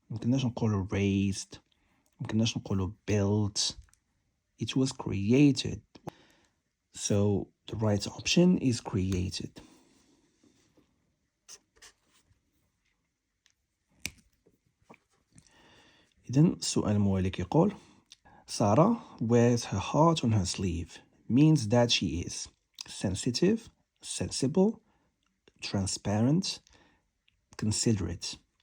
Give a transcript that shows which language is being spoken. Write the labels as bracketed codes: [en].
[ar] ممكنناش نقولوا raised. ممكنناش نقولوا built. [en] It was created. So the right option is created. [ar] إذن السؤال الموالي يقول [en] Sarah wears her heart on her sleeve means that she is sensitive, sensible, transparent, considerate.